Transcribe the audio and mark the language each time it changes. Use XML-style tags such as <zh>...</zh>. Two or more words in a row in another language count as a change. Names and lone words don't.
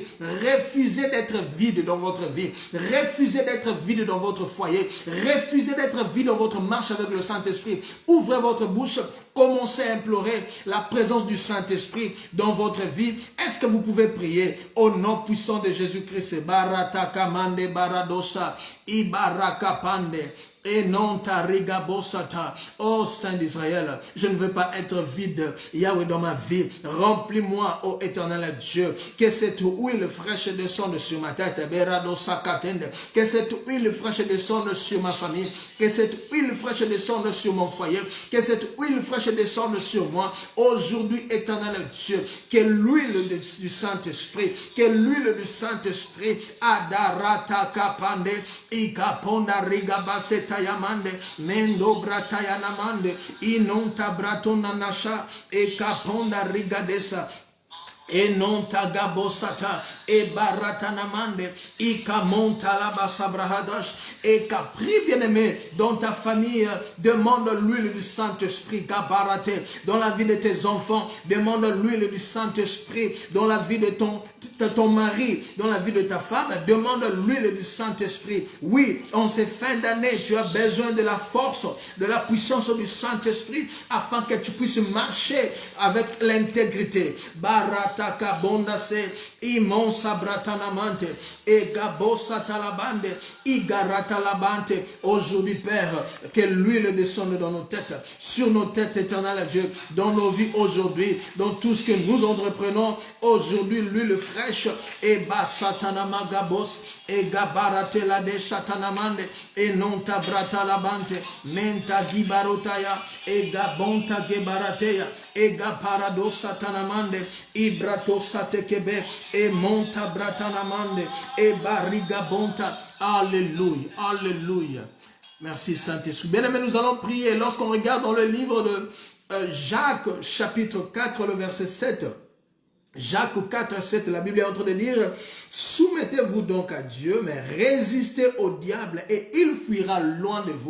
<fr>Refusez d'être vide dans votre vie. Refusez d'être vide dans votre foyer. Refusez d'être vide dans votre marche avec le Saint-Esprit. Ouvrez votre bouche. Commencez à implorer la présence du Saint-Esprit dans votre vie. Est-ce que vous pouvez prier au nom puissant de Jésus-Christ? Baratakamande baradosa, ibarakapande. Et non ta rigabosata. Oh Saint d'Israël, je ne veux pas être vide, Yahweh, dans ma vie. Remplis-moi, ô éternel Dieu, que cette huile fraîche descende sur ma tête. Que cette huile fraîche descende sur ma famille. Que cette huile fraîche descende sur mon foyer. Que cette huile fraîche descende sur moi. Aujourd'hui, éternel Dieu, que l'huile du Saint-Esprit, que l'huile du Saint-Esprit, Adarata kapande, ikaponda rigabase tayamande, mendo bratayanamande, inonta bratona nasha, ekaponda rigadesa. Et non tagabosata et baratanamande et kamonta la basabrahadash et capri bien-aimé dans ta famille demande l'huile du Saint-Esprit gabarate dans la vie de tes enfants demande l'huile du Saint-Esprit dans la vie de ton mari dans la vie de ta femme demande l'huile du Saint-Esprit. Oui, en ces fins d'année tu as besoin de la force de la puissance du Saint-Esprit afin que tu puisses marcher avec l'intégrité. Barataka bondase imon sabratanamante et gabosa talabande igarata labante. Aujourd'hui Père, que l'huile descende dans nos têtes, sur nos têtes éternelles Dieu, dans nos vies aujourd'hui, dans tout ce que nous entreprenons aujourd'hui, l'huile fraîche et basatanama gabos et gabarate la de satanamande et non tabrata labante menta gibarotaya et gabonta gebarateya et gaparado satanamande ibrato satekebe et monta bratanamande et bariga bonta. Alléluia, alléluia. Merci Saint-Esprit. Bien aimé, nous allons prier. Lorsqu'on regarde dans le livre de Jacques, chapitre 4, le verset 7. Jacques 4, 7, la Bible est en train de dire « Soumettez-vous donc à Dieu, mais résistez au diable et il fuira loin de vous.</fr>